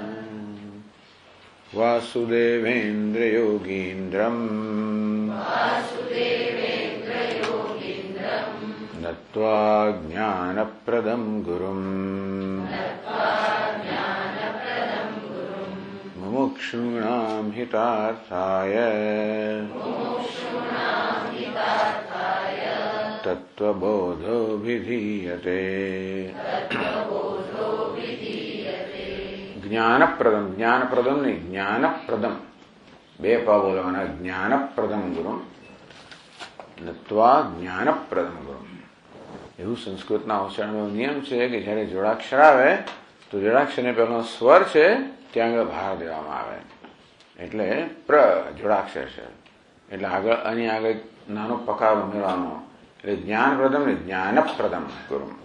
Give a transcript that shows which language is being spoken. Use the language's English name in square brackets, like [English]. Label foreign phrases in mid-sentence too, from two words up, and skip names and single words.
[Sanskrit] वासुदेवेन्द्रयोगीन्द्रम् नत्वा ज्ञानप्रदं गुरुम् मुमुक्षूणां हितार्थाय तत्त्वबोधोऽभिधीयते। ज्ञानप्रदम, ज्ञानप्रदम नहीं ज्ञानप्रदम, [Gujarati] બે પા બોલવાના। [Sanskrit] ज्ञानप्रदम गुरु नत्वा ज्ञानप्रदम गुरु [Gujarati] એવું સંસ્કૃતના ઉચ્ચારણનો નિયમ છે કે જ્યારે જોડાક્ષર આવે તો જોડાક્ષરને પહેલો સ્વર છે ત્યાં આગળ ભાર દેવામાં આવે, એટલે પ્ર જોડાક્ષર છે એટલે આગળ આની આગળ નાનો પકાર ઉમેરવાનો, એટલે જ્ઞાનપ્રદમ ને જ્ઞાનપ્રદમ ગુરુ।